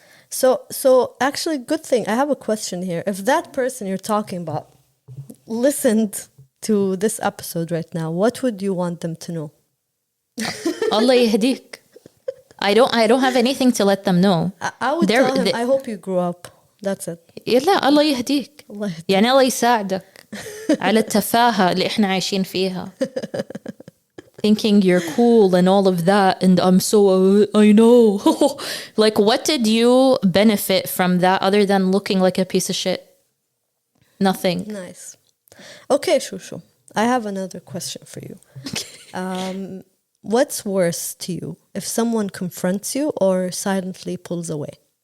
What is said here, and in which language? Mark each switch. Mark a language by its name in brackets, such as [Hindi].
[English] So actually, good thing. I have a question here. If that person you're talking about listened to this episode right now, what would you want them to know? [Arabic] Allah yahdik. [English] I don't have anything to let them know. I would tell him, I hope you grew up. That's it. [Arabic] لا الله يهديك. الله يهديك. يعني الله يساعدك على التفاهة اللي احنا عايشين فيها. [English] Thinking you're cool and all of that, and I'm so I know. Like, what did you benefit from that other than looking like a piece of shit? Nothing. Nice. Okay, Shushu. I have another question for you. What's worse to you, if someone confronts you or silently pulls away?